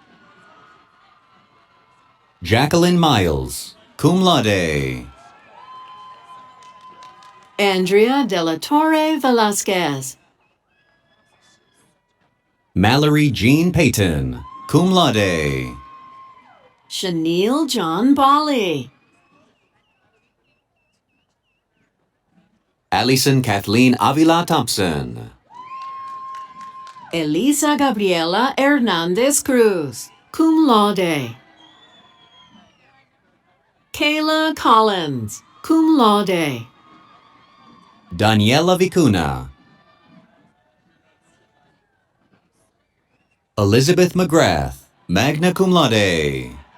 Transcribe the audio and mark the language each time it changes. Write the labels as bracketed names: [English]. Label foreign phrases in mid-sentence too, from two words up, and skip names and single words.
[English] Jacqueline Miles, [Latin] cum laude. [English] Andrea De La Torre Velasquez. Mallory Jean Payton, [Latin] cum laude. [English] Shanil John Bali. Allison Kathleen Avila Thompson. Elisa Gabriela Hernandez Cruz, [Latin] cum laude. [English] Kayla Collins, [Latin] cum laude. [English] Daniela Vicuna. Elizabeth McGrath, [Latin] magna cum laude.